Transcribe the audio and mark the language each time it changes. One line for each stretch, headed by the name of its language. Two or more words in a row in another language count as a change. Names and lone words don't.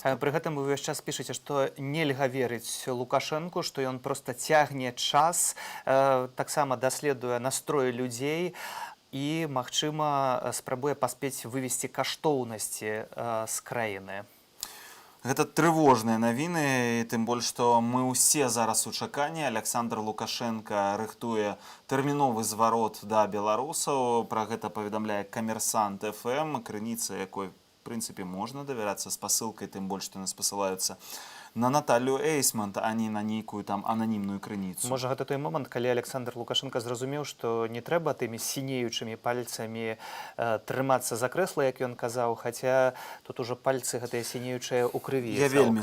Belarusian: Пры гэтым вы ўвесь час пішаце, што нельга верыць Лукашэнку, што ён проста цягне час, таксама даследуе настроі людзей і, магчыма, спрабуе паспець вывесці каштоўнасці з краіны. Гэта трывожныя навіны, тым больш, што мы ўсе зараз у чаканні. Александр Лукашенко рыхтуе тэрміновы зварот да беларусаў. Пра гэта паведамляе Камерсант ФМ, крыніца якой
Russian: в принципе, можно
Belarusian: давяряцца спасылкай, тым больш, што нас пасылаюцца на Наталью Эйсмонт, а не на нейкую там ананімную крыніцу. Можа, гэта той момант, калі Александр Лукашенко зразумеў, што не трэба тымі сінеючымі пальцамі трымацца за крэсла, як ён казаў, хаця тут ужо пальцы гэтыя сінеючыя ў крыві.